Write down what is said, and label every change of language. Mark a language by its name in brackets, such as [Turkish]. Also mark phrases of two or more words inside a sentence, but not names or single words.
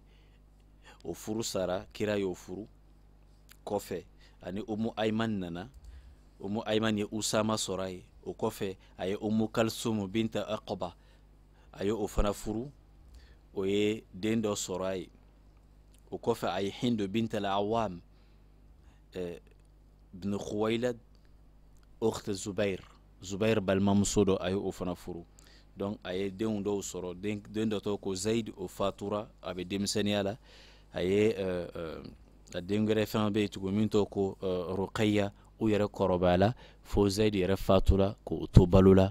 [Bambara] O furu sara, kira y'o furu kɔfɛ ani Umu Ayman nana. Umu Ayman ye Usama sɔrɔ a ye. O kɔfɛ a ye Umu Kalsum bint Aqba, a ye o fana furu, o ye den dɔ sɔrɔ a ye. O kɔfɛ a ye Hind bint al-Awwam ibn Khuwailad ukht Zubair balimamuso dɔ a ye o fana furu. Donc a ye denw dɔw sɔrɔ, den dɔ tɔgɔ ko Zaid, o fatura a bɛ denmisɛnniya la. A ye a den wɛrɛ fɛn bɛ yen tugun min tɔgɔ ko Ruqayya, o yɛrɛ kɔrɔbaya la fo Zaid yɛrɛ fatura k'o to balo la.